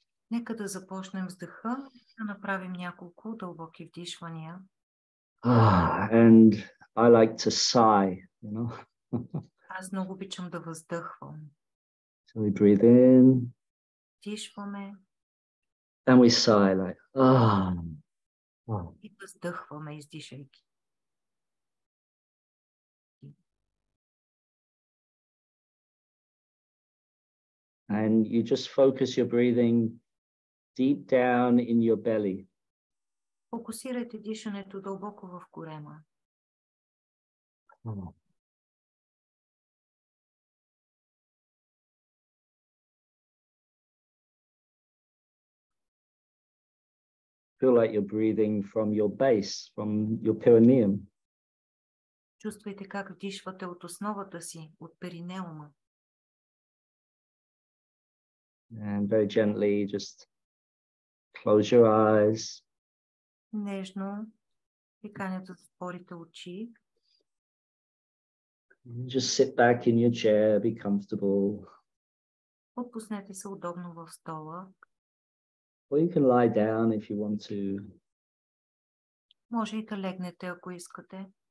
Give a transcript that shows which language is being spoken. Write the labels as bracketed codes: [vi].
[bg] Нека да започнем с дъха, да направим няколко дълбоки вдишвания. [en] And I like to sigh, you know. [bg] Аз много обичам да въздъхвам. [en] So we breathe in. [bg] Вдишваме. [en] And we sigh like, [bg] И въздъхваме, издишайки. [en] And you just focus your breathing deep down in your belly. [bg] Фокусирайте дишането дълбоко в корема. [en] Feel like you're breathing from your base, from your perineum. [bg] Чувствайте как вдишвате от основата си, от перинеума. [en] And very gently just close your eyes. [bg] Нежно приканя да затворите очи. [en] Just sit back in your chair, be comfortable. [bg] Отпуснете се удобно в стола. [en] Or you can lie down if you want to. [bg] Може и да легнете, ако искате.